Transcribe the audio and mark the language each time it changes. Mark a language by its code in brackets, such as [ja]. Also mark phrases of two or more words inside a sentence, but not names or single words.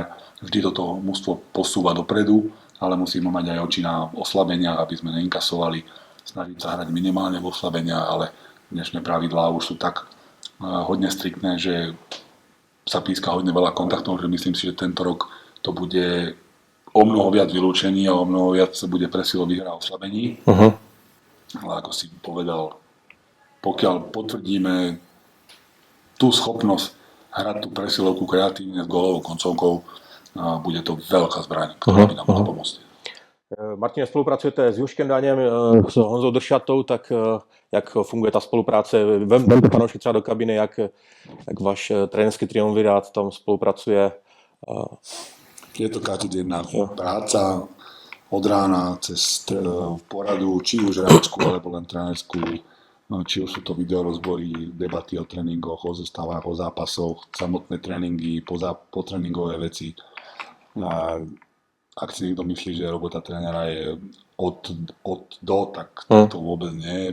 [sk] Vždy toto mužstvo posúva dopredu, ale musíme mať aj oči na oslabenia, aby sme neinkasovali, snažiť sa hrať minimálne v oslabenia, ale dnešné pravidlá už sú tak hodne striktné, že sa píska hodne veľa kontaktov, že myslím si, že tento rok to bude o mnoho viac vylúčení a o mnoho viac sa bude presilových hra oslabení. Ale ako si povedal, pokiaľ potvrdíme tú schopnosť hrať tú presilovku kreatívne s gólovou koncovkou, bude to veľká zbraň, ktorá by nám mohla pomôcť. [cs] Martine, spolupracujete s Juškem Daněm, s Honzou Dršatou, tak jak funguje ta spolupráce? Vemte fanoušky třeba do kabiny, jak váš trénerský triumvirát tam spolupracuje? [sk] Je to každodenná práca od rána cez poradu, či už hráčku, alebo len trénerskú, či už sú to videorozbory, debaty o tréningoch, o zostavách, o zápasoch, samotné tréningy, potréningové veci. A ak si niekto myslí, že robota trénera je od do, tak to vôbec nie.